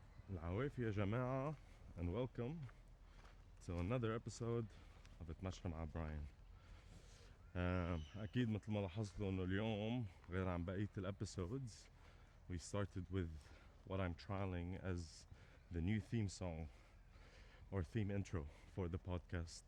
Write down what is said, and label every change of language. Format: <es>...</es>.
<ar>العوافي يا جماعة</ar> <en>and welcome to another episode of اتمشى مع Brian.</en> <ar>أكيد مثل ما لاحظتوا إنه اليوم غير عن بقية الابيسودز.</ar> <en>We started with what I'm trialing as the new theme song or theme intro for the podcast.</en>